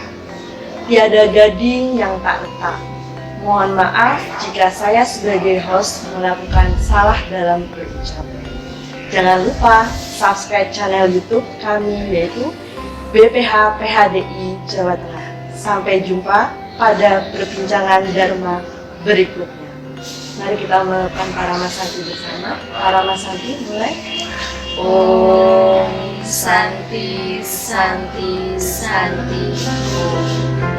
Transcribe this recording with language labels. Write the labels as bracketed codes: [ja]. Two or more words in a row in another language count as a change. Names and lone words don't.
[id] Tiada gading yang tak retak. Mohon maaf jika saya sebagai host melakukan salah dalam berucap. Jangan lupa subscribe channel YouTube kami, yaitu BPH PHDI Jawa Tengah. Sampai jumpa pada perbincangan Dharma berikutnya. Mari kita melakukan Paramasanti bersama. Paramasanti mulai. [sa] Om Santi Santi Santi Om.